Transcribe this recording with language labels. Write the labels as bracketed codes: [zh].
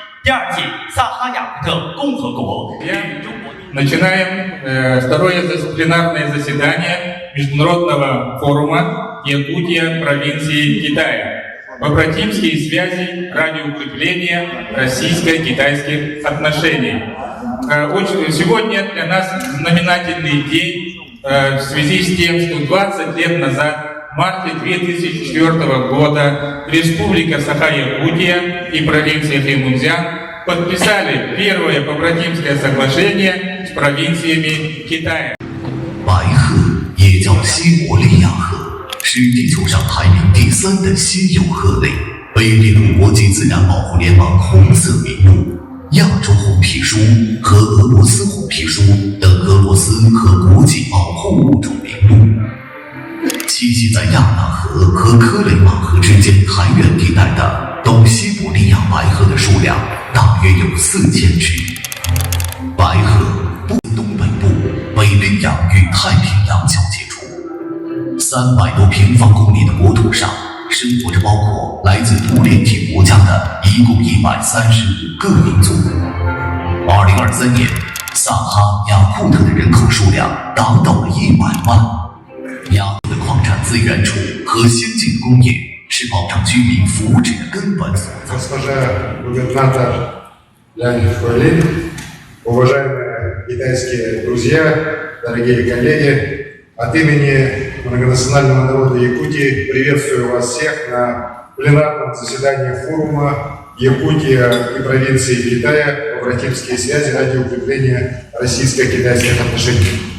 [zh] 第二届萨哈亚库特共和国与中国。 [ru] Начинаем второе пленарное заседание Международного форума Якутия провинции Китая. Побратимские связи ради укрепления российско-китайских отношений. Сегодня для нас знаменательный день в связи с тем, что 20 лет назад, в марте 2004 года, Республика Саха-Якутия и провинция Хэймунцзян подписали первое побратимское соглашение с провинциями Китая. [zh] 白鹤也叫西伯利亚鹤，是地球上排名第3的稀有鹤类，被列入国际自然保护联盟红色名录、亚洲红皮书和俄罗斯红皮书等俄罗斯和国际保护物种名录。栖息在亚纳河和科雷玛河之间苔原地带的东西伯利亚白鹤的数量大约有4000只。白鹤不东北部北冰洋与太平洋交界处，300多平方公里的国土上生活着包括来自独联体国家的一共135个民族。 2023年，萨哈雅库特的人口数量达到了100万。雅库的矿产资源储和先进工业是保障居民福祉的根本所在。 [ru] Госпожа губернатор Лянь Хуэлинь, уважаемые китайские друзья, дорогие коллеги, от имени многонационального народа Якутии приветствую вас всех на пленарном заседании форума Якутия и провинции Китая «Побратимские связи ради укрепления российско-китайских отношений».